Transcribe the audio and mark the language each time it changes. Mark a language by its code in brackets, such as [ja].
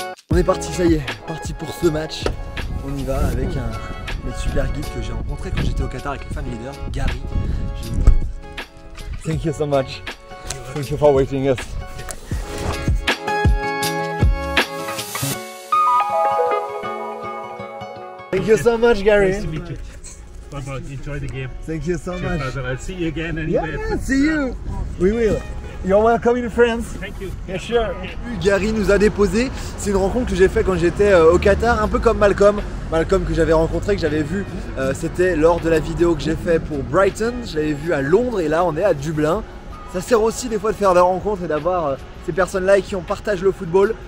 [fr] On est parti, ça y est, parti pour ce match. On y va avec un super guide que j'ai rencontré quand j'étais au Qatar avec le family leader, Gary. [en] Thank you so much. Thank you for waiting us. Thank you so much, Gary. Nice to meet you. Bye bye. Enjoy the game. Thank you so much. I'll see you again anyway. Yeah, see you. We will. You're welcome in France. Thank you. Yeah, sure. [fr] Gary nous a déposé. C'est une rencontre que j'ai fait quand j'étais au Qatar, un peu comme Malcolm. Malcolm que j'avais rencontré, que j'avais vu, c'était lors de la vidéo que j'ai fait pour Brighton. Je l'avais vu à Londres et là on est à Dublin. Ça sert aussi des fois de faire des rencontres et d'avoir ces personnes-là qui on partage le football.